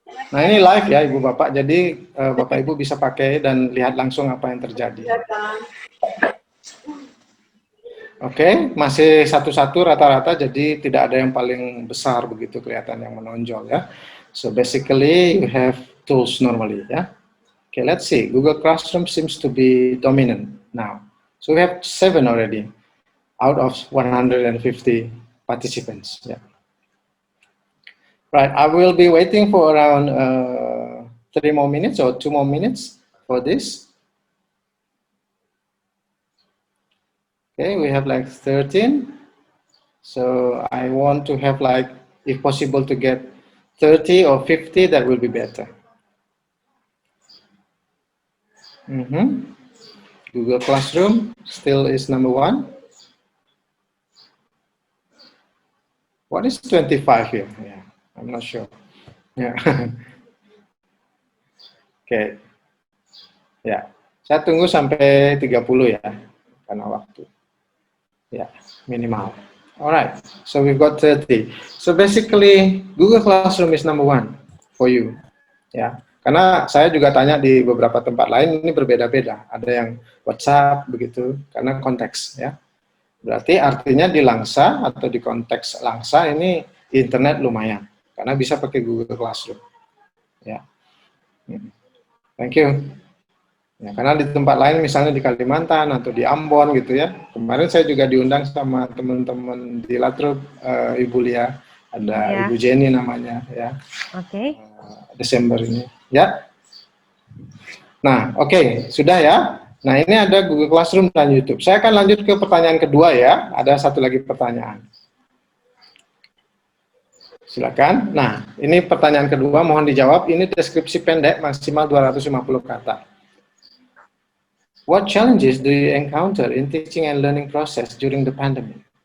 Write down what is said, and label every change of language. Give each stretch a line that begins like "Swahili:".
Indonesian: Nah, ini live ya, Ibu Bapak. Jadi Bapak Ibu bisa pakai dan lihat langsung apa yang terjadi. Oke, masih satu-satu rata-rata, jadi tidak ada yang paling besar begitu kelihatan yang menonjol ya.
English: So basically you have tools normally ya. Okay, let's see. Google Classroom seems to be dominant now. So we have 7 already out of 150 participants. Yeah. Right, I will be waiting for around 3 more minutes or 2 more minutes for this. Okay, we have like 13. So I want to have like, if possible, to get 30 or 50, that will be better. Google Classroom still is number 1. What is 25 here? Yeah, I'm not sure. Yeah. Okay.
Indonesian: Ya, saya tunggu sampai 30 ya, karena waktu. Ya, minimal.
English: Alright, so we've got 30. So basically, Google Classroom is number 1 for you.
Indonesian: Ya, karena saya juga tanya di beberapa tempat lain, ini berbeda-beda. Ada yang WhatsApp begitu, karena konteks ya. Berarti artinya di Langsa atau di konteks Langsa ini internet lumayan, karena bisa pakai Google Classroom.
English: Ya, thank you.
Indonesian: Ya, karena di tempat lain misalnya di Kalimantan atau di Ambon gitu ya. Kemarin saya juga diundang sama teman-teman di Latrobe, Ibu Lia, ada Ibu Jenny namanya ya. Oke. Desember ini ya. Nah, oke, sudah ya. Nah, ini ada Google Classroom dan YouTube. Saya akan lanjut ke pertanyaan kedua ya. Ada satu lagi pertanyaan. Silakan. Nah, ini pertanyaan kedua, mohon dijawab. Ini deskripsi pendek maksimal 250 kata.
English: What challenges do you encounter in teaching and learning process during the pandemic?